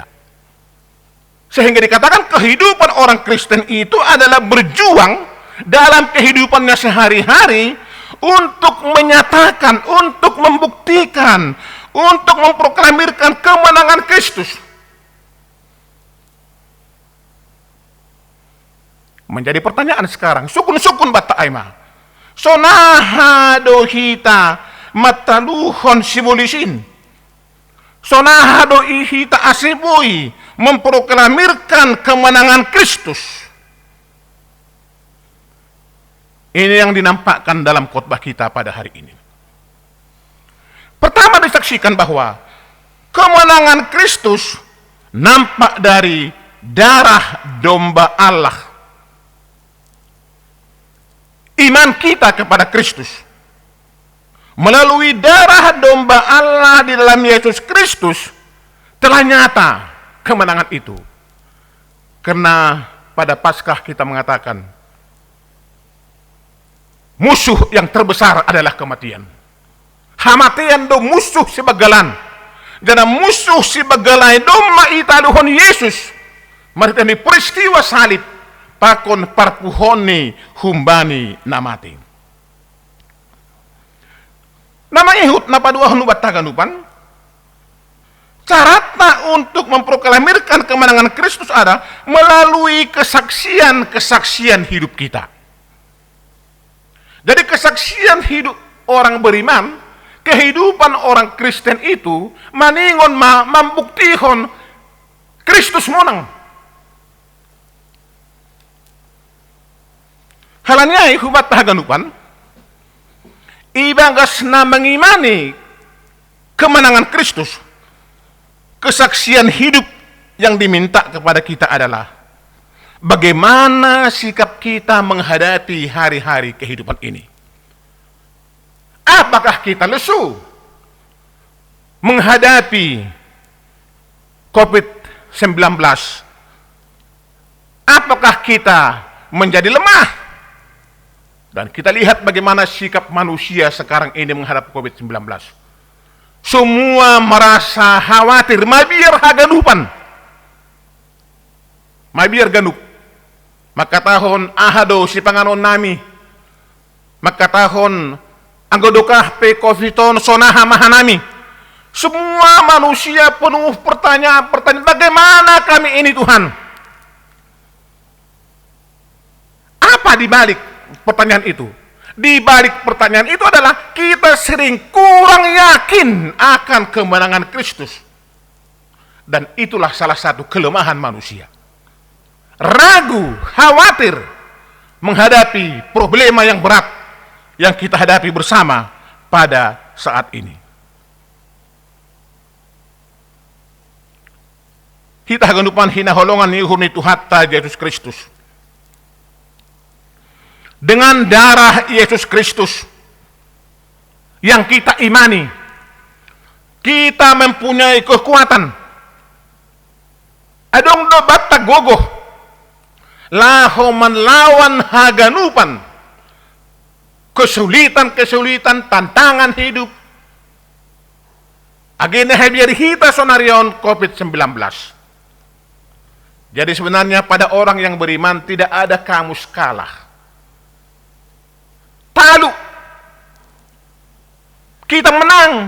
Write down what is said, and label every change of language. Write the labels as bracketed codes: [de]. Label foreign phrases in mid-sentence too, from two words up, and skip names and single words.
[id] Sehingga dikatakan kehidupan orang Kristen itu adalah berjuang dalam kehidupannya sehari-hari untuk menyatakan, untuk membuktikan, untuk memproklamirkan kemenangan Kristus. Menjadi pertanyaan sekarang, [bts] sukun-sukun bata aima. Sonaha dohita mataluhon simbolisin. Sonaha dohita asibui [id] memproklamirkan kemenangan Kristus. Ini yang dinampakkan dalam khotbah kita pada hari ini. Pertama disaksikan bahwa kemenangan Kristus nampak dari darah domba Allah. Iman kita kepada Kristus melalui darah domba Allah di dalam Yesus Kristus telah nyata kemenangan itu. Karena pada Paskah kita mengatakan musuh yang terbesar adalah kematian. [bts] Hamatian do musuh si bagalan. Jana musuh si bagalai do maitaduhon Yesus. Marita ni peristiwa salib pakon parpuhoni humbani namati. Nama Ehud napaduah nubataganupan. [id] Caranya untuk memproklamirkan kemenangan Kristus ada melalui kesaksian-kesaksian hidup kita. Jadi kesaksian hidup orang beriman, kehidupan orang Kristen itu maningon membuktikan Kristus menang. [bts] Halanya hubat haganupan, ibagasna [id] mengimani kemenangan Kristus, kesaksian hidup yang diminta kepada kita adalah bagaimana sikap kita menghadapi hari-hari kehidupan ini. Apakah kita lesu menghadapi COVID-19? Apakah kita menjadi lemah? Dan kita lihat bagaimana sikap manusia sekarang ini menghadapi COVID-19. Semua merasa khawatir, [bts] mabiar haganupan. Mabiar ganup. Maka tahun ahado si panganon nami. Maka tahun anggodokah pe COVID-19 sonaha mahanami. [id] Semua manusia penuh pertanyaan, bagaimana kami ini Tuhan? Apa dibalik pertanyaan itu? Di balik pertanyaan itu adalah kita sering kurang yakin akan kemenangan Kristus. Dan itulah salah satu kelemahan manusia. Ragu, khawatir menghadapi problema yang berat yang kita hadapi bersama pada saat ini. [bts] Kita haganupan hina holongan ni hurni Tuhatta Yesus Kristus. [id] Dengan darah Yesus Kristus yang kita imani, kita mempunyai kekuatan. [bts] Adong do batta gogoh, laho lawan haganupan, [id] kesulitan-kesulitan, tantangan hidup. [bts] Agenda biar kita sonarion COVID-19. [id] Jadi sebenarnya pada orang yang beriman tidak ada kamus kalah. Talu. Kita menang.